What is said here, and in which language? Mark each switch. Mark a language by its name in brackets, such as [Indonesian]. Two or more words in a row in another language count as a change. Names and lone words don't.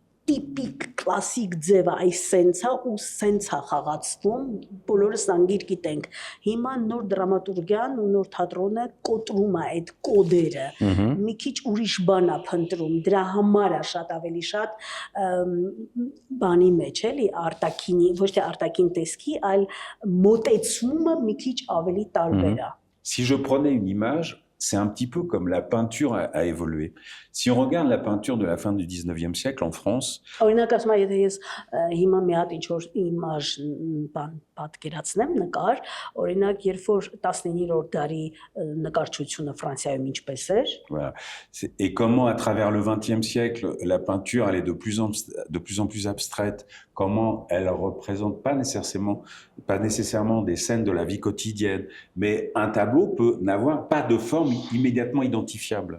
[Armenian] տիպիկ կլասիկ ձևը այս սենցա ու սենցա խաղացվում բոլորս անգիր գիտենք հիմա նոր դրամատուրգիան ու նոր թատրոնը կոտրում է այդ կոդերը մի քիչ ուրիշ բան է փնտրում դրա համար է շատ ավելի շատ բանի մեջ էլի արտակինի ոչ թե արտակին տեսքի այլ մոտեցումը մի քիչ ավելի տարբեր է [French] Si je prenais une image, c'est un petit peu comme la peinture a évolué. Si on regarde la peinture de la fin du 19e siècle en France, [Armenian] օրինակ ասում եմ, եթե ես հիմա մի հատ ինչ-որ image բան պատկերացնեմ, նկար, օրինակ, երբ որ 19-րդ դարի նկարչությունը Ֆրանսիայում ինչպես էր, [French] voilà. Et comment à travers le 20e siècle, la peinture elle est de plus en plus abstraite, comment elle représente pas nécessairement des scènes de la vie quotidienne, mais un tableau peut n'avoir pas de forme immédiatement identifiable.